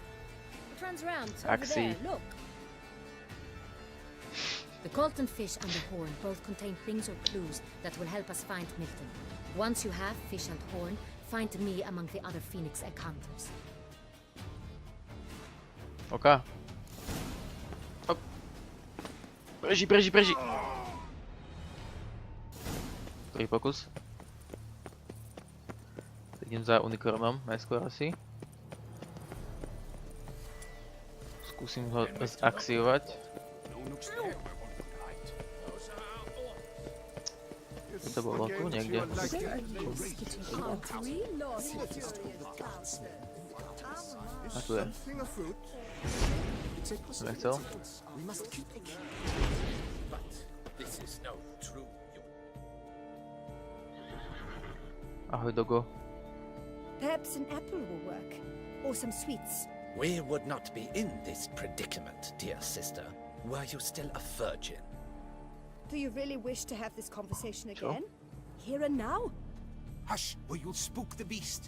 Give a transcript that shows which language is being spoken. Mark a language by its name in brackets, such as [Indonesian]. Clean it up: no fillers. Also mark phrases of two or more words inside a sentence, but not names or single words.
[English] It runs around over there, look. The golden fish and the horn both contain things or clues that will help us find Milton. Once you have fish and horn, find me among the other phoenix egg hunters. Okay. Hop. [Slovak] Preží. Prvý pokus. Idem za unikornom, najskôr asi. Skúsim ho zaktivovať. To bolo tu niekde. A tu je. Nechcel? Ahoj, Dogo. [English] Perhaps an apple will work, or some sweets. We would not be in this predicament, dear sister, were you still a virgin. Do you really wish to have this conversation again? Here and now? Hush, or you'll spook the beast.